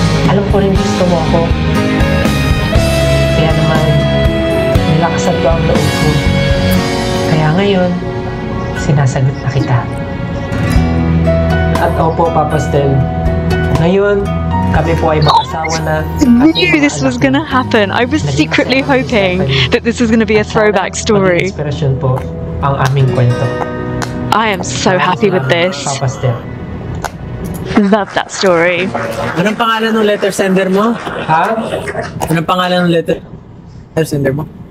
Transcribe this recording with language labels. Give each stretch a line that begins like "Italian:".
Filipino: Alam ko rin gusto mo ako. Kaya naman, nilakasan ko ang loob ko. Kaya ngayon, sinasagot na kita. At opo, Papa Stel, ngayon, kami po ay mag-asawa na.
English: I knew this was gonna happen. I was secretly hoping that this was gonna be a throwback story.
Filipino: Inspirasyon po ang aming kwento.
English: I am so happy with this.
Filipino: Papa Stel.
English: Love that story.
Filipino: Anong pangalan ng letter sender mo? Ha? Anong pangalan ng letter sender mo?